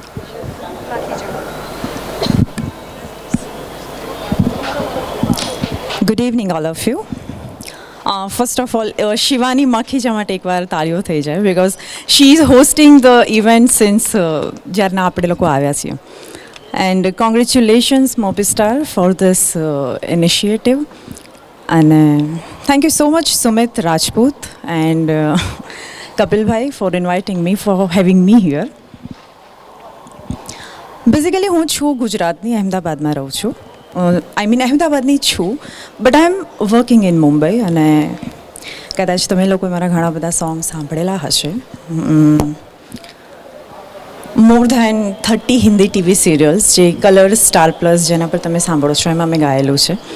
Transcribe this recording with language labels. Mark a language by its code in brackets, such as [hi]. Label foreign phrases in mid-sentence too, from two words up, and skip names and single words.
[en] Good evening all of you. First of all [gu] શિવાની માખીજા માટે એકવાર તાળીઓ થઈ જાય [en] because she is hosting the event since [gu] જ્યારના આપણે લોકો આવ્યા છીએ. [en] And congratulations Mobi Star for this initiative. And thank you so much Sumit Rajput and Kapil Bhai for inviting me, for having me here. Basically [gu] હું છું ગુજરાતની, અહેમદાબાદમાં રહું છું. [en] I mean [gu] અહેમદાબાદની છું [en] but I am working in Mumbai. [gu] અને કદાચ તમે લોકોએ મારા ઘણા બધા સોંગ સાંભળેલા હશે. [en] More than 30 Hindi TV serials [gu] જે કલર સ્ટાર પ્લસ જેના પર તમે સાંભળો છો એમાં મેં ગાયેલું છે.